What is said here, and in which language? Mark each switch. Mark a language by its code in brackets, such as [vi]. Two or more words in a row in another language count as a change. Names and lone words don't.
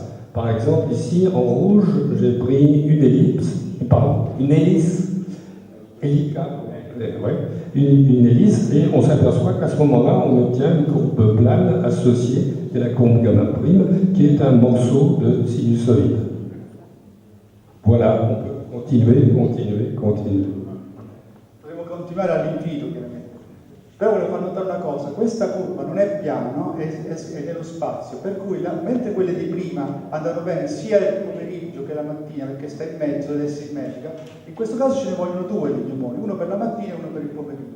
[fr] Par exemple, ici, en rouge, j'ai pris une hélice hélicale, une hélice, et on s'aperçoit qu'à ce moment-là, on obtient une courbe plane associée à la courbe gamma prime, qui est un morceau de sinusoïde. Voilà, on peut continuer. [it] Potremmo continuare all'infinito, chiaramente. Però volevo far notare una cosa, questa curva non è piana, no? È nello spazio, per cui mentre quelle di prima andano bene sia il pomeriggio che la mattina, perché sta in mezzo ed è simmetrica, in questo caso ce ne vogliono due lignomoni, uno per la mattina e uno per il pomeriggio.